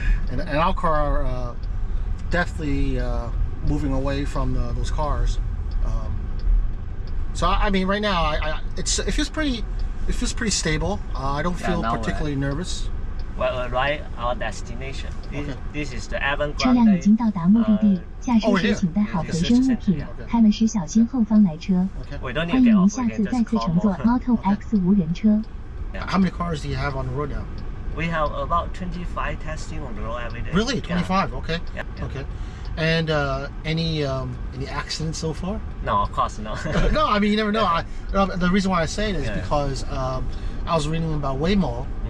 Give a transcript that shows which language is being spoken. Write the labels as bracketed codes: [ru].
[en] and our car definitely moving away from those cars. So I mean, right now, it feels pretty stable. I don't feel particularly nervous. Well, right, our destination. This is the avant [zh] 车辆已经到达目的地，驾驶时请带好随身物品，开门时小心后方来车。欢迎您下次再次乘坐 AutoX 无人车。 [en] How many cars do you have on the road now? We have about 25 testing on the road every day. Really, 25? Yeah. Okay. Yeah. Okay. And any accidents so far? No, of course not. No, I mean you never know. The reason why I say it is because I was reading about Waymo.